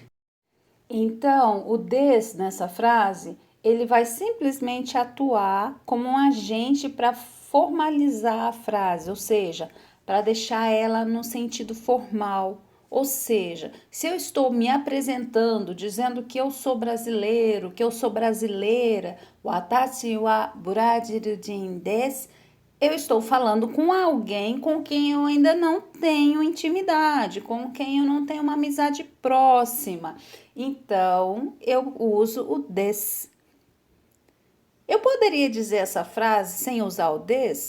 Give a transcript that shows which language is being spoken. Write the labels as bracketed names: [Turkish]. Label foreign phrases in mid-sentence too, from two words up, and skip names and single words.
[Portuguese] Então, o des nessa frase, ele vai simplesmente atuar como um agente para formalizar a frase, ou seja, para deixar ela no sentido formal. Ou seja, se eu estou me apresentando, dizendo que eu sou brasileiro, que eu sou brasileira, [Japanese] 私はブラジル人です, [Portuguese] eu estou falando com alguém com quem eu ainda não tenho intimidade, com quem eu não tenho uma amizade próxima. Então, eu uso o des. Eu poderia dizer essa frase sem usar o des?